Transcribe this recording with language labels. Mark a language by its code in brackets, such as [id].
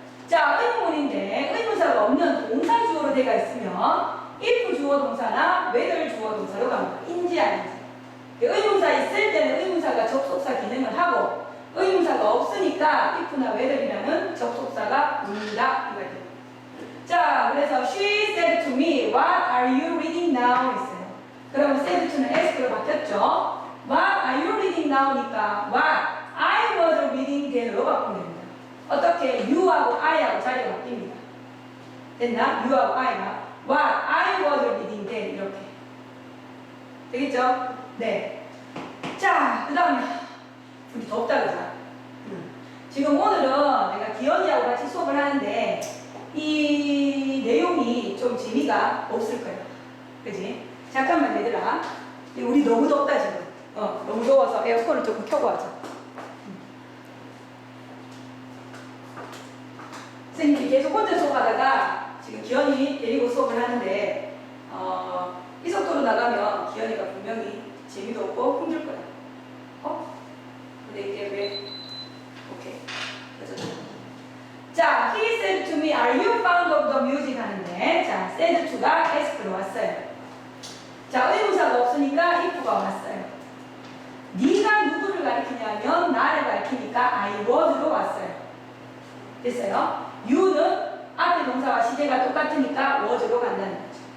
[ko] 자, 의문문인데 의문사가 없는 동사, 주어로 되어 있으면 if 주어 동사나 whether 주어 동사로 갑니다. 인지 아닌지. 의문사 있을 때는 의문사가 접속사 기능을 하고 의문사가 없으니까 if나 whether이라는 접속사가 묻는다. 이거예요. 자, 그래서 [en] she said to me, what are you reading now? [ko] 했어요. 그러면 said to는 ask로 바뀌었죠. [en] What are you reading now니까 what I was reading then으로 [ko] 바꾸면 됩니다. 어떻게 you하고 I하고 자리가 바뀝니다. 됐나? [en] you하고 I가 what I was reading then [ko] 이렇게 되겠죠? 네. 자, 그 다음에 우리 덥다 그자. 지금 오늘은 내가 기현이하고 같이 수업을 하는데 이 내용이 좀 재미가 없을 거예요. 그지? 잠깐만 얘들아. 우리 너무 덥다 지금. 너무 더워서 에어컨을 조금 켜고 하자. 선생님이 계속 혼자 수업하다가 지금 기현이 데리고 수업을 하는데 이 속도로 나가면 기현이가 분명히 재미도 없고 힘들 거야. 근데 이게 왜? 오케이. 그래서 자, [en] he said to me, are you fond of the music? [ko] 하는데, 자, said to가 ask로 왔어요. 자, 의문사가 없으니까 if가 왔어요. 네가 누구를 가리키냐면 나를 가리키니까 I was로 왔어요. 됐어요? you는 앞에 동사와 시제가 똑같으니까 was로 간다는 거죠.